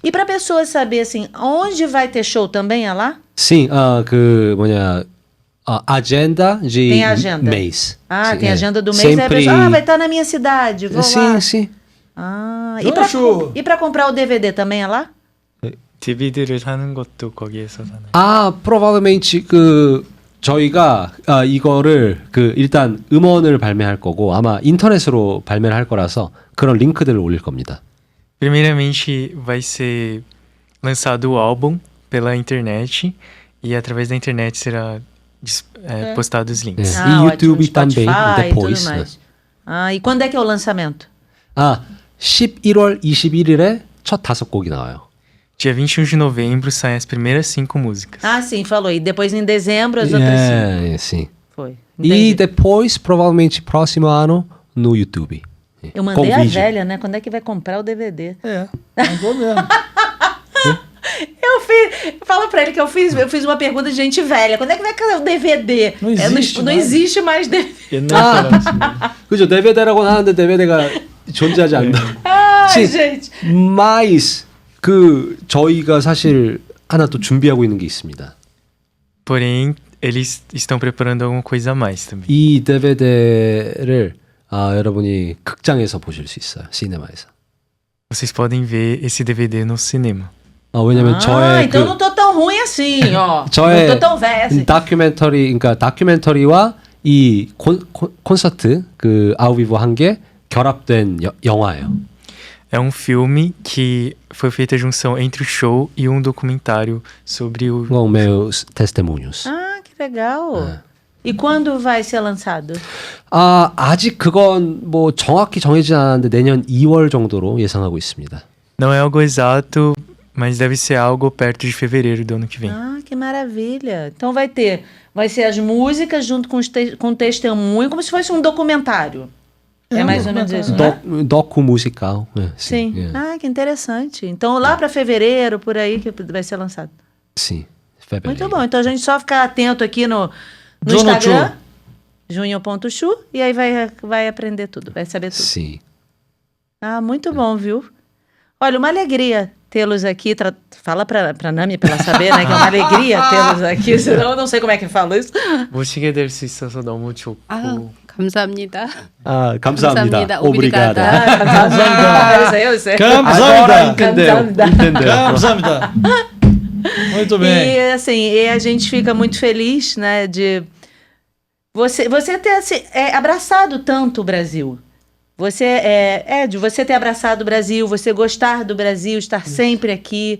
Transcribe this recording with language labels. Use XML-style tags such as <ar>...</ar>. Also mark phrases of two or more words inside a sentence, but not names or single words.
<pt>E para pessoas saber assim, onde vai ter show também é lá? Sim, agenda de Tem agenda. mês. Ah, Sim, tem é. agenda do mês. Aí a Sempre... pessoa, vai estar na minha cidade, vou sim, lá. sim. Ah, Junho. e para comprar o DVD também é lá?</pt> <ko>DVD를 사는 것도 거기에서 사나요? provavelmente 저희가 이거를 일단 음원을 발매할 거고 아마 인터넷으로 발매를 할 거라서 그런 링크들을 올릴 겁니다.</ko> <pt>Primeiramente, vai ser lançado o álbum pela internet e através da internet será postado os links. 네. Ah,</pt> <ko>이</ko> <pt>ótimo, 유튜브 também Spotify e tudo depois. 네. mais. Ah, e quando é que é o lançamento?</pt> <ko>11월 21일에 첫 5곡이 나와요.</ko> <pt>Dia 21 de novembro saem as primeiras 5 músicas. Ah, sim, falou. E depois em dezembro as outras cinco. sim. Foi. E Entendi. depois, provavelmente, próximo ano, no YouTube. Eu mandei Com a vídeo. velha, né? Quando é que vai comprar o DVD? É, mandou mesmo. Eu fiz. Fala pra ele que eu fiz uma pergunta de gente velha. Quando é que vai cair o DVD? Não existe não mais. existe mais DVD.</pt> <ko>옛날처럼 그죠? DVD라고 하는데 DVD가 존재하지 않는다.</ko> <pt>Ai, sim. gente.</pt> <ko>Mas 저희가 사실 하나 또 준비하고 있는 게 있습니다.</ko> <pt>Porém, eles estão preparando alguma coisa a mais também.</pt> <ko>이 DVD를 여러분이 극장에서 보실 수 있어요. 시네마에서.</ko> <pt>Vocês podem ver esse DVD no cinema.</pt> <ko>왜냐면 저의</ko> <pt>então não tô tão ruim assim, ó.</pt> <ko>저의</ko> <pt>não tô tão velha assim.</pt> <ko>그러니까 다큐멘터리와 이 콘서트</ko> <pt>ao vivo</pt> <ko>한 게 결합된 영화예요.</ko> <pt>É um filme que foi feita a junção entre o show e um documentário sobre o... Com meus testemunhos. Ah, que legal. E quando vai ser lançado? 아직 그건 뭐 정확히 정해지지 않았는데 내년 2월 정도로 예상하고 있습니다. Não é algo exato, mas deve ser algo perto de fevereiro do ano que vem. Ah, que maravilha. Então vai ser as músicas junto com testemunho, como se fosse um documentário. É mais ou menos isso, né? Docu musical. Sim.</pt> <ko>예.</ko> <pt>Ah, que interessante. Então lá para fevereiro, por aí que vai ser lançado. sim. fevereiro. Muito bom. Então a gente só ficar atento aqui no Junho Instagram, junho.chu, e aí vai aprender tudo, vai saber tudo. sim. Ah, muito bom, viu? Olha, uma alegria tê-los aqui. Fala pra Nami pra ela saber, né? Que é uma alegria tê-los aqui. Senão eu não sei como é que fala isso.</pt> <ko>모시게 될 수 있어서 너무 좋고 아, 감사합니다. 감사합니다. 감사합니다.</ko> <pt>오브리가다. Ah, eu sei.</pt> <ko>Kamsahamnida.</ko> <pt>entendeu? Kamsahamnida. Muito bem. E assim, a gente fica muito feliz, né, de você ter abraçado tanto o Brasil. De você ter abraçado o Brasil, você gostar do Brasil, estar sempre aqui.</pt>